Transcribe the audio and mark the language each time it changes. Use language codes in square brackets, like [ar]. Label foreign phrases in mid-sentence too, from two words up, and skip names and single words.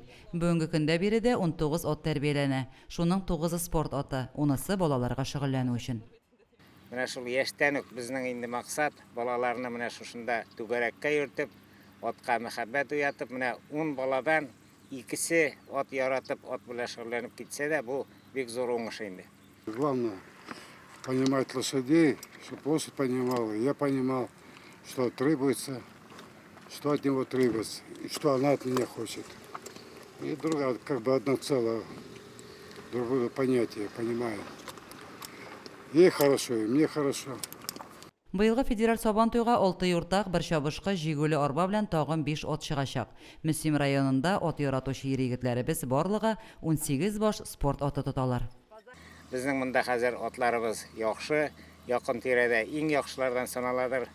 [tt] Бүгенге көндә биредә 19 ат тәрбияләнә. Шуның 9-ы спорт аты, 10-сы балаларга шөгыльләнү өчен. Менә шул яшьтән үк безнең инде максат балаларны менә шушында түгәрәккә йөртеп, атка мәхәббәт уятып, менә 10 баладан икесе ат яратып, ат белән шөгыльләнеп китсә дә, бу бик зур уңыш инде. [ru] Главное понимать лошадей, чтобы лошадь понимала, я понимал, что требуется, что от него требуется, и что она от меня хочет. И другая, как бы одно целое, другое понятие, понимаю. Ей хорошо, и мне хорошо. [tt] Быелгы федераль сабан туйга 6 юртак, бер чабышкы, җигүле арба белән тагын 5 ат чыгачак. Мөслим районында ат яратучы ир-егетләребез барлыгы 18 баш спорт аты тоталар. Безнең монда хәзер атларыбыз яхшы, якын тирәдә иң яхшылардан саналадыр.